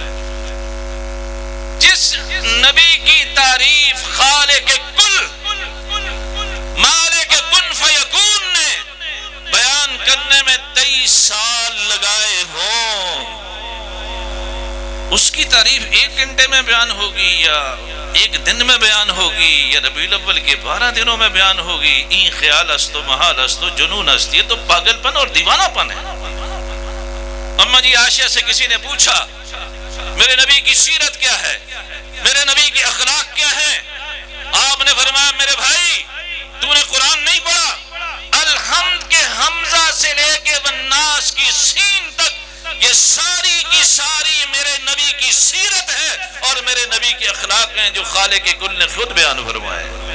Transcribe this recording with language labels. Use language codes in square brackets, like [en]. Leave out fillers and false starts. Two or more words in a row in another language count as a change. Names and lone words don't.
[ur] جس نبی کی تعریف خالق کل مالک کن فیکون نے بیان کرنے میں 23 سال لگائے ہوں، اس کی تعریف 1 گھنٹے میں بیان ہوگی یا 1 دن میں بیان ہوگی یا ربیع الاول کے 12 دنوں میں بیان ہوگی؟ [fa] این خیال است و محال است و جنون است. [ur] یہ تو پاگل پن اور دیوانہ پن ہے. اما جی عائشہ سے کسی نے پوچھا میرے نبی کی سیرت کیا ہے، میرے نبی کی اخلاق کیا ہے؟ آپ نے فرمایا میرے بھائی تو نے قرآن نہیں پڑھا؟ الحمد کے حمزہ سے لے کے والناس کی سین تک یہ ساری کی ساری میرے نبی کی سیرت ہے اور میرے نبی کے اخلاق ہیں جو خالق کل نے خود بیان فرمائے.